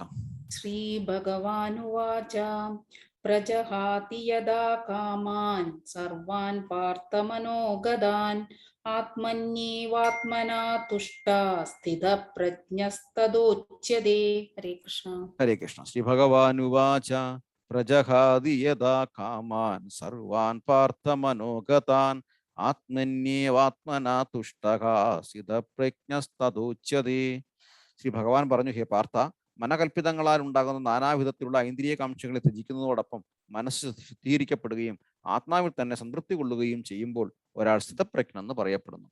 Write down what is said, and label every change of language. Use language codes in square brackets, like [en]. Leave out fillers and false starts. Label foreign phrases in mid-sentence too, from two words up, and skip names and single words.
[sa] ശ്രീ ഭഗവാനുവാച പ്രജഹാതി യഥാ കാമാൻ സർവാൻ പാർത്ഥമനോഗതാൻ ആത്മന്യേവാത്മനാ തുഷ്ടഃ സ്ഥിതപ്രജ്ഞസ്തദുച്യതേ. ഹരേ കൃഷ്ണ. ഹരേ കൃഷ്ണ. ശ്രീ ഭഗവാനുവാച പ്രജഹാതി യഥാ കാമാൻ സർവാൻ പാർത്ഥ മനോഗതാൻ ആത്മന്യേവാത്മനാ തുഷ്ടഃ സ്ഥിതപ്രജ്ഞസ്തദുച്യതേ. [ml] ശ്രീ ഭഗവാൻ പറഞ്ഞു, ഹേ പാർത്ഥ, മനകൽപ്പിതങ്ങളാൽ ഉണ്ടാകുന്ന നാനാവിധത്തിലുള്ള ഐന്ദ്രിയ കാംക്ഷകളെ ത്യജിക്കുന്നതോടൊപ്പം മനസ്സ് ശുദ്ധീകരിക്കപ്പെടുകയും ആത്മാവിൽ തന്നെ സംതൃപ്തി കൊള്ളുകയും ചെയ്യുമ്പോൾ ഒരാൾ സ്ഥിതപ്രജ്ഞ എന്ന് പറയപ്പെടുന്നു.